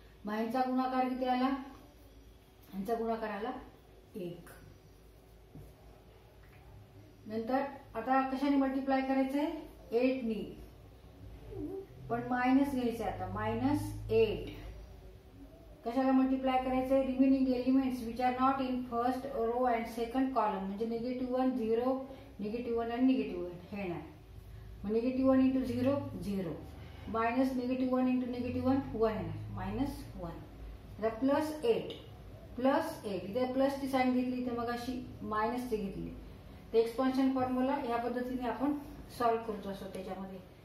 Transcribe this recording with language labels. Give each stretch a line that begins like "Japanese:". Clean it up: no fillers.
Marathi: मग ह्यांचा गुणाकार किती आला? ह्यांचा गुणाकार आला 1. नंतर आता कशाने मल्टिप्लाय करायचंय? 8 नी. पण मायनस घ्यायचे आता. -8 कशाला मल्टिप्लाय करायचंय?
English: Remaining elements which are not in first row and second column.
Marathi: म्हणजे -1 0 -1 आणि -1 हे येणार.
English: मग -1 into 0 0 minus -1 into -1 1 येणार. -1.
Marathi: आता +8 इथे प्लसची साईन घेतली तर मग अशी मायनसची घेतली. ते एक्सपान्शन फॉर्म्युला या पद्धतीने आपण सॉल्व्ह करतो असतो त्याच्यामध्ये.